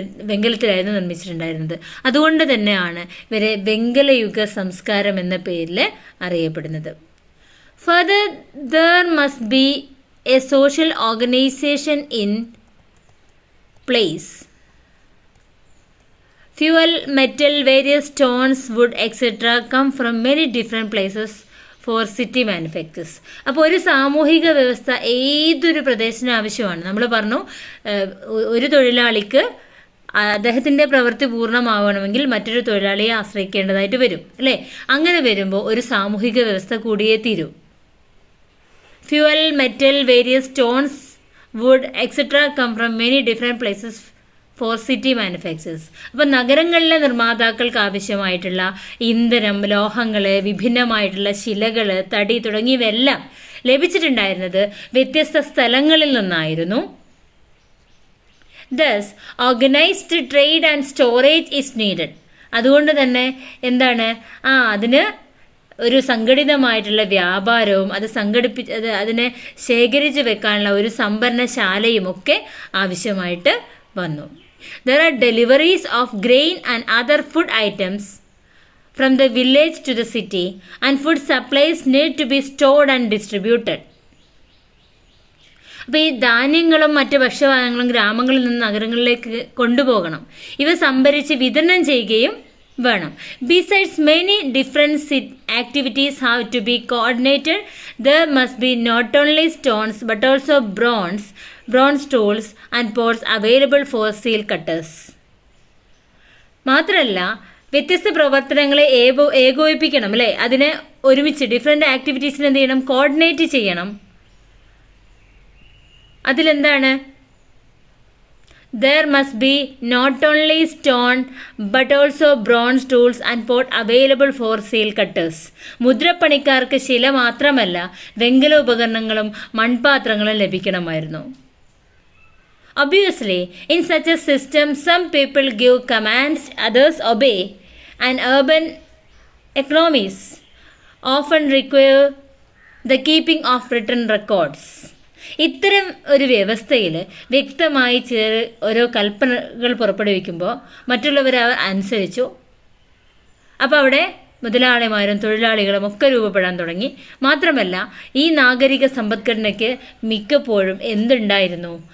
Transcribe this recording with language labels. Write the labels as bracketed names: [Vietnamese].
[Malayalam] വെങ്കലത്തിലായിരുന്നു നിർമ്മിച്ചിട്ടുണ്ടായിരുന്നത്. അതുകൊണ്ട് തന്നെയാണ് ഇവരെ വെങ്കലയുഗ സംസ്കാരം എന്ന പേരിൽ അറിയപ്പെടുന്നത്. [English] Further, there must be a social organization in place. Fuel, metal, various stones, wood, etc. come from many different places for city manufacturers. [Malayalam] അപ്പോൾ ഒരു സാമൂഹിക വ്യവസ്ഥ ഏതൊരു പ്രദേശത്തിന് ആവശ്യമാണ്. നമ്മൾ പറഞ്ഞു, ഒരു തൊഴിലാളിക്ക് അദ്ദേഹത്തിൻ്റെ പ്രവൃത്തി പൂർണ്ണമാവണമെങ്കിൽ മറ്റൊരു തൊഴിലാളിയെ ആശ്രയിക്കേണ്ടതായിട്ട് വരും, അല്ലേ? അങ്ങനെ വരുമ്പോൾ ഒരു സാമൂഹിക വ്യവസ്ഥ കൂടിയേ തീരൂ. [English] Fuel, metal, various stones, wood, etcetera come from many different places for city manufacturers. [Malayalam] അപ്പം നഗരങ്ങളിലെ നിർമ്മാതാക്കൾക്ക് ആവശ്യമായിട്ടുള്ള ഇന്ധനം, ലോഹങ്ങൾ, വിഭിന്നമായിട്ടുള്ള ശിലകൾ, തടി തുടങ്ങിയവയെല്ലാം ലഭിച്ചിട്ടുണ്ടായിരുന്നത് വ്യത്യസ്ത സ്ഥലങ്ങളിൽ നിന്നായിരുന്നു. [English] Thus, organized trade and storage is needed. [Malayalam] അതുകൊണ്ട് തന്നെ എന്താണ്, അതിന് ഒരു സംഘടിതമായിട്ടുള്ള വ്യാപാരവും അതിനെ ശേഖരിച്ച് വെക്കാനുള്ള ഒരു സംഭരണശാലയും ഒക്കെ ആവശ്യമായിട്ട് വന്നു. [English] There are deliveries of grain and other food items from the village to the city, and food supplies need to be stored and distributed. [Malayalam] അപ്പോൾ ഈ ധാന്യങ്ങളും മറ്റ് ഭക്ഷ്യസാധനങ്ങളും ഗ്രാമങ്ങളിൽ നിന്ന് നഗരങ്ങളിലേക്ക് കൊണ്ടുപോകണം. ഇവ സംഭരിച്ച് വിതരണം ചെയ്യുകയും വേണം. [English] Besides, many different activities have to be coordinated. There must be not only stones but also bronze tools and pots available for seal cutters. [Malayalam] മാത്രമല്ല വ്യത്യസ്ത പ്രവർത്തനങ്ങളെ ഏകോപിപ്പിക്കണം, അല്ലേ? അതിനെ ഒരുമിച്ച് [English] different ആക്ടിവിറ്റീസിന് [Malayalam] എന്ത് ചെയ്യണം? കോർഡിനേറ്റ് ചെയ്യണം. അതിലെന്താണ്? [English] There must be not only stone but also bronze tools and pot available for seal cutters. [Malayalam] മുദ്രപ്പണിക്കാർക്ക് ശില മാത്രമല്ല വെങ്കല ഉപകരണങ്ങളും മൺപാത്രങ്ങളും ലഭിക്കണമായിരുന്നു. [English] Obviously, in such a system, some people give commands, others obey, and urban economies often require the keeping of written records. [Malayalam] ഇത്തരം ഒരു വ്യവസ്ഥയിൽ വ്യക്തമായി ഓരോ കൽപ്പനകൾ പുറപ്പെടുവിക്കുമ്പോൾ മറ്റുള്ളവർ അനുസരിച്ചു. അപ്പോൾ അവിടെ മുതലാളിമാരും തൊഴിലാളികളും ഒക്കെ രൂപപ്പെടാൻ തുടങ്ങി. മാത്രമല്ല ഈ നാഗരിക സമ്പദ്ഘടനയ്ക്ക് മിക്കപ്പോഴും എന്തുണ്ടായിരുന്നു?